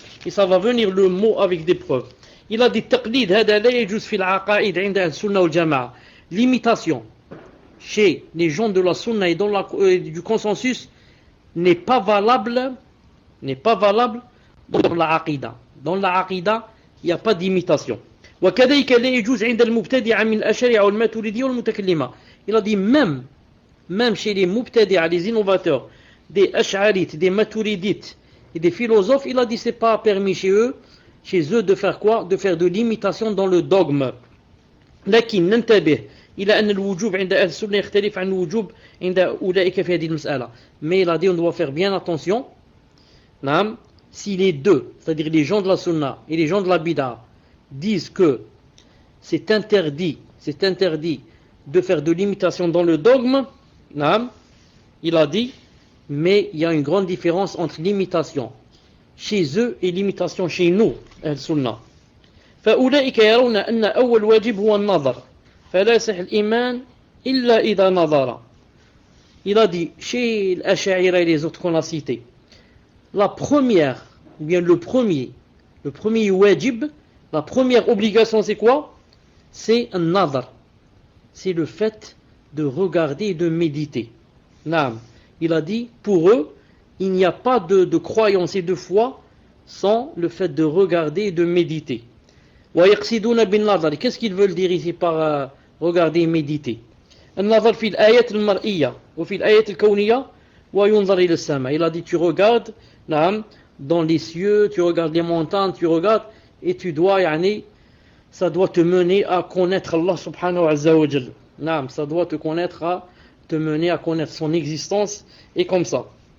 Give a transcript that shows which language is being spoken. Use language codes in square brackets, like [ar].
[fr] Et ça va venir le mot avec des preuves. Il a dit, [ar] taqlid, hada la yajuz fil aqaid inda al-sunnah wal jama'a. [fr] L'imitation chez les gens de la sunna et du consensus n'est pas valable dans la aqida. Dans la aqida, il n'y a pas d'imitation. [ar] وكذلك لا يجوز عند المبتدع من الأشاعرة والماتريدية والمتكلمة. [fr] Il a dit même chez les mubtadi'a, les innovateurs, des ash'arites, des maturidites et des philosophes, il a dit c'est pas permis chez eux de faire quoi? De faire de l'imitation dans le dogme. [ar] لكن ننتبه إلى أن الوجوب عند أهل السنة يختلف عن الوجوب عند أولئك في هذه المسألة. [fr] Mais il a dit on doit faire bien attention. Si les deux, c'est-à-dire les gens de la sunna et les gens de la bid'a, disent que c'est interdit de faire de l'imitation dans le dogme, il a dit, mais il y a une grande différence entre l'imitation chez eux et l'imitation chez nous, al-sunnah. [ar] فأولئك يرون أن أول واجب هو النظر فلا يصح الإيمان إلا إذا نظر. [fr] Il a dit, chez l'Ash'ari et les autres qu'on a cités, la première, ou bien le premier wajib, la première obligation c'est quoi? C'est un nadar, c'est le fait de regarder et de méditer. Naam. Il a dit, pour eux, il n'y a pas de croyance et de foi sans le fait de regarder et de méditer. Qu'est-ce qu'ils veulent dire ici par regarder et méditer? [ar] النظر في الآيات المرئية وفي الآيات الكونية وينظر إلى السماء. [fr] Il a dit, tu regardes نعم, dans les cieux, tu regardes les montagnes, tu regardes, et tu dois, ça doit te mener à connaître Allah subhanahu wa ta'ala. نعم, ça doit te mener à connaître son existence, et comme ça.